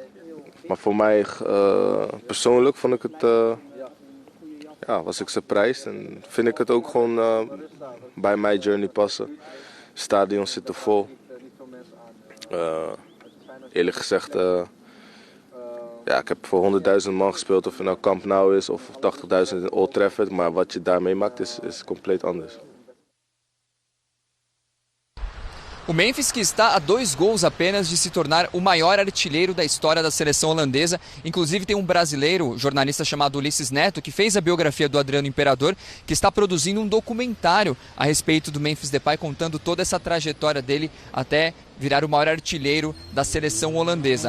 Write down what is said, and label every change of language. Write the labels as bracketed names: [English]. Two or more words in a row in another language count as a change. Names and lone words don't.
[Dutch] Maar voor mij persoonlijk vond ik het, was ik surprised en vind ik het ook gewoon bij mijn journey passen. Stadions zitten vol. Eerlijk gezegd, ik heb voor 100.000 man gespeeld, of het nou Camp Nou is of 80.000 in Old Trafford, maar wat je daar meemaakt is compleet anders. [Portuguese] O Memphis, que está a 2 gols apenas de se tornar o maior artilheiro da história da seleção holandesa. Inclusive tem um brasileiro, jornalista chamado Ulisses Neto, que fez a biografia do Adriano Imperador, que está produzindo um documentário a respeito do Memphis Depay, contando toda essa trajetória dele até virar o maior artilheiro da seleção holandesa.